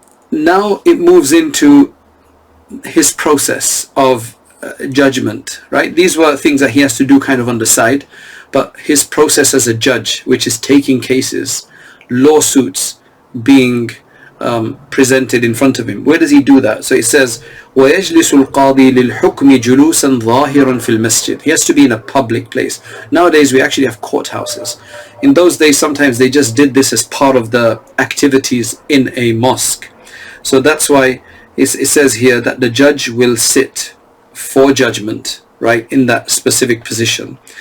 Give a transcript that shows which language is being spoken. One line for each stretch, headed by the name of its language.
English: Now it moves into his process of judgment, right? These were things that he has to do kind of on the side, but his process as a judge, which is taking cases, lawsuits being presented in front of him. Where does he do that? So it says
Arabic: وَيَجْلِسُ الْقَاضِي لِلْحُكْمِ جُلُوسًا ظَاهِرًا فِي الْمَسْجِدِ.
English: He has to be in a public place. Nowadays we actually have courthouses. In those days sometimes they just did this as part of the activities in a mosque. So that's why it says here that the judge will sit for judgment, right, in that specific position.